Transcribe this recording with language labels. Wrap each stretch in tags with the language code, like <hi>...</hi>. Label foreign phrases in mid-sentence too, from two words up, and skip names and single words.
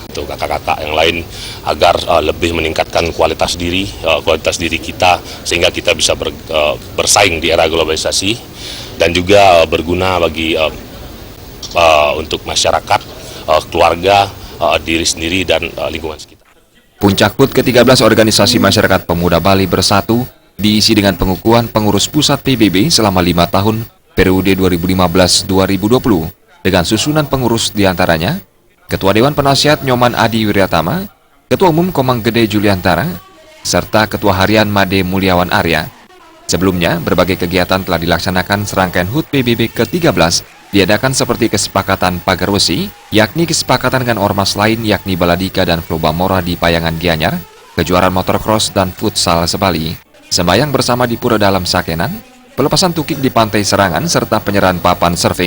<id>Untuk kakak-kakak yang lain agar lebih meningkatkan kualitas diri kita sehingga kita bisa bersaing di era globalisasi dan juga berguna bagi untuk masyarakat, keluarga, diri sendiri dan lingkungan sekitar. Puncak HUT ke-13 Organisasi Masyarakat Pemuda Bali Bersatu diisi dengan pengukuhan pengurus pusat PBB selama 5 tahun periode 2015-2020 dengan susunan pengurus diantaranya Ketua Dewan Penasihat Nyoman Adi Wiryatama, Ketua Umum Komang Gede Juliantara, serta Ketua Harian Made Mulyawan Arya. Sebelumnya, berbagai kegiatan telah dilaksanakan serangkaian HUT PBB ke-13 diadakan seperti kesepakatan Pagar Wesi, yakni kesepakatan dengan ormas lain yakni Baladika dan Flobamora di Payangan Gianyar, kejuaraan motocross dan futsal sebali, sembahyang bersama di Pura Dalam Sakenan, pelepasan tukik di Pantai Serangan, serta penyerahan papan surfing.</id>